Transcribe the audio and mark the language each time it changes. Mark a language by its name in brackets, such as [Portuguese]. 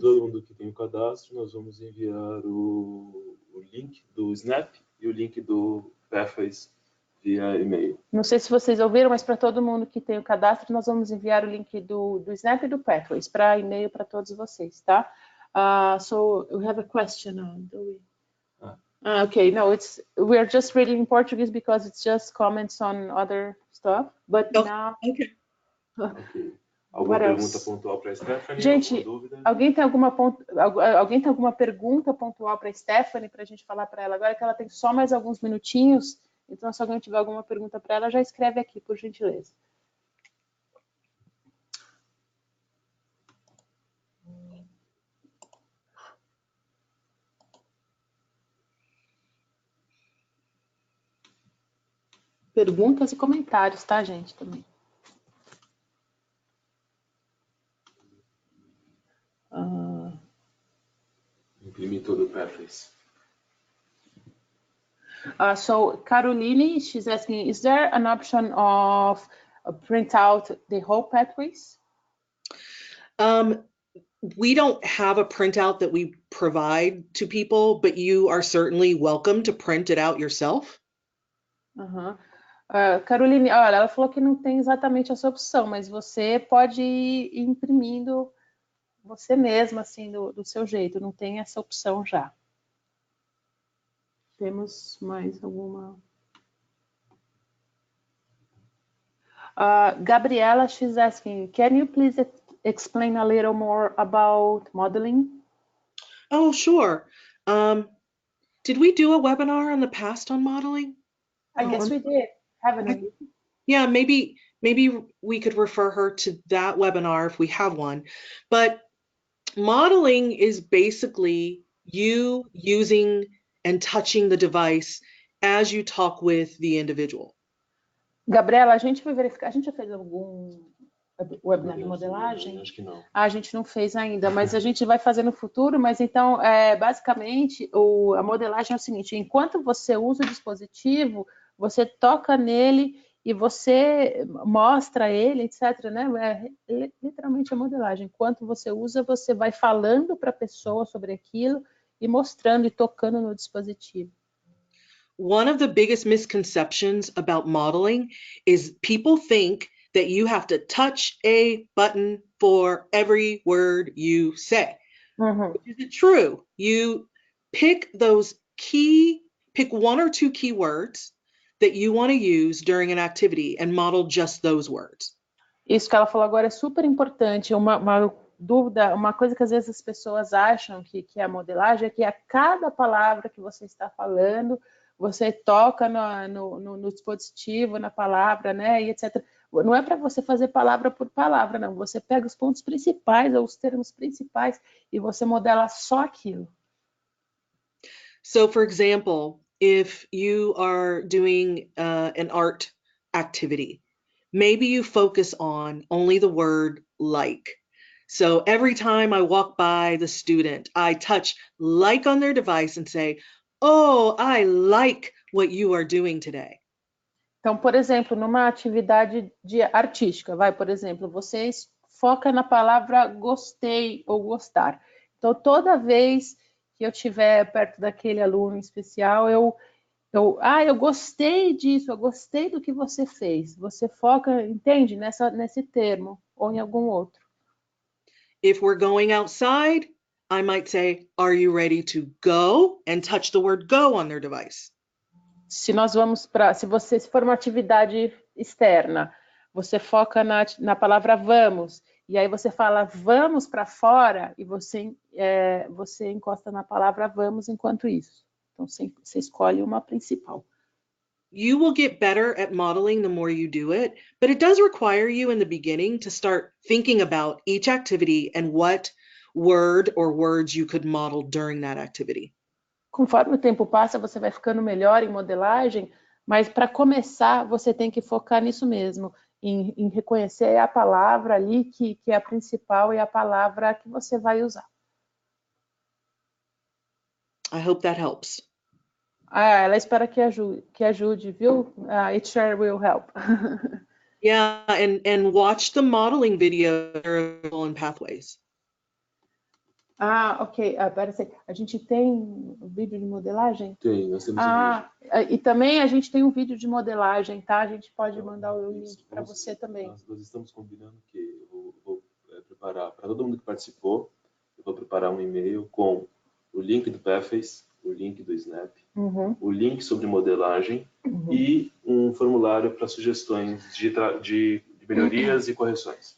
[Portuguese] Todo mundo que tem o cadastro, nós vamos enviar o link do Snap e o link do Pathways via e-mail. Não sei se vocês ouviram, mas para todo mundo que tem o cadastro, nós vamos enviar o link do Snap e do Pathways para e-mail para todos vocês, tá? [English] So we have a question now, do we? Okay, no, we're just reading in Portuguese because it's just comments on other stuff, but now... Okay. [Portuguese] Alguma pergunta pontual para a Stephanie? Gente, alguém tem alguma pergunta pontual para a Stephanie, para a gente falar para ela agora, que ela tem só mais alguns minutinhos, então se alguém tiver alguma pergunta para ela, já escreve aqui, por gentileza. Perguntas e comentários, tá, gente, também. Imprimi todo o Pathways. [English] So Caroline, she's asking, is there an option of print out the whole Pathways? We don't have a printout that we provide to people, but you are certainly welcome to print it out yourself. [Portuguese] Caroline, olha, ela falou que não tem exatamente essa opção, mas você pode ir imprimindo você mesma, assim, do seu jeito, não tem essa opção já. Temos mais alguma? [English] Gabriela, she's asking, can you please explain a little more about modeling? Oh, sure. Did we do a webinar in the past on modeling? I guess we did, haven't we? Yeah, maybe we could refer her to that webinar if we have one. But modeling is basically you using and touching the device as you talk with the individual. [Portuguese] Gabriela, a gente vai verificar, a gente já fez algum webinar de modelagem? Acho que não. A gente não fez ainda, mas a gente vai fazer no futuro. Mas então, basicamente, a modelagem é o seguinte: enquanto você usa o dispositivo, você toca nele e você mostra ele, etc., né? Literalmente a modelagem. Enquanto você usa, você vai falando para a pessoa sobre aquilo e mostrando e tocando no dispositivo. [English] One of the biggest misconceptions about modeling is people think that you have to touch a button for every word you say. Is it true? You pick one or two keywords that you want to use during an activity and model just those words. [Portuguese] Isso que ela falou agora é super importante. Uma dúvida, uma coisa que às vezes as pessoas acham que é a modelagem é que a cada palavra que você está falando, você toca no dispositivo, na palavra, né, e etc. Não é para você fazer palavra por palavra, não. Você pega os pontos principais ou os termos principais e você modela só aquilo. [English] So, for example, if you are doing an art activity, maybe you focus on only the word like. So every time I walk by the student, I touch like on their device and say, oh, I like what you are doing today. [Portuguese] Então, por exemplo, numa atividade artística, por exemplo, você foca na palavra gostei ou gostar. Então, toda vez que eu estiver perto daquele aluno especial, eu gostei disso, eu gostei do que você fez. Você foca, entende, nesse termo ou em algum outro. [English] If we're going outside, I might say, are you ready to go? And touch the word go on their device. [Portuguese] Se for uma atividade externa. Você foca na palavra vamos, e aí você fala vamos para fora, e você encosta na palavra vamos enquanto isso. Então, você escolhe uma principal. [English] You will get better at modeling the more you do it, but it does require you in the beginning to start thinking about each activity and what word or words you could model during that activity. [Portuguese] Conforme o tempo passa, você vai ficando melhor em modelagem, mas para começar, você tem que focar nisso mesmo, em reconhecer a palavra ali que é a principal e a palavra que você vai usar. [English] I hope that helps. [Portuguese] Ela espera que ajude, viu? [English] It sure will help. Yeah, and watch the modeling video in Pathways. [Portuguese] Ok. Pera aí. A gente tem um vídeo de modelagem? Tem, nós temos um vídeo. E também a gente tem um vídeo de modelagem, tá? A gente pode mandar o link para você também. Nós estamos combinando que eu vou preparar, para todo mundo que participou, eu vou preparar um e-mail com o link do Pathways, o link do Snap, o link sobre modelagem e um formulário para sugestões de melhorias e correções.